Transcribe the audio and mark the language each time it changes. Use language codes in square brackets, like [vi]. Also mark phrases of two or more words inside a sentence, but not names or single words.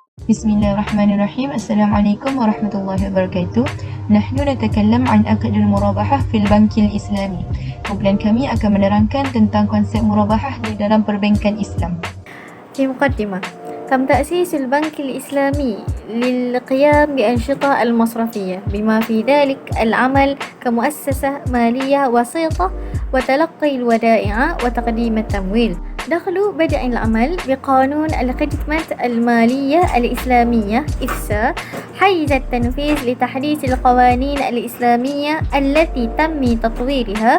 [ar] بسم الله الرحمن الرحيم السلام عليكم ورحمة الله وبركاته. نحن نتكلم عن عقد المرابحة في البنك الإسلامي. [ms] Kumpulan kami akan menerangkan tentang konsep murabahah di dalam perbankan Islam. [ar] في مقدمة تم تأسيس البنك الإسلامي للقيام بأنشطة المصرفية بما في ذلك العمل كمؤسسة مالية وسيطة وتلقي الودائع وتقديم التمويل. بدأ العمل بقانون الخدمة المالية الإسلامية إفسا حيز التنفيذ لتحديث القوانين الإسلامية التي تم تطويرها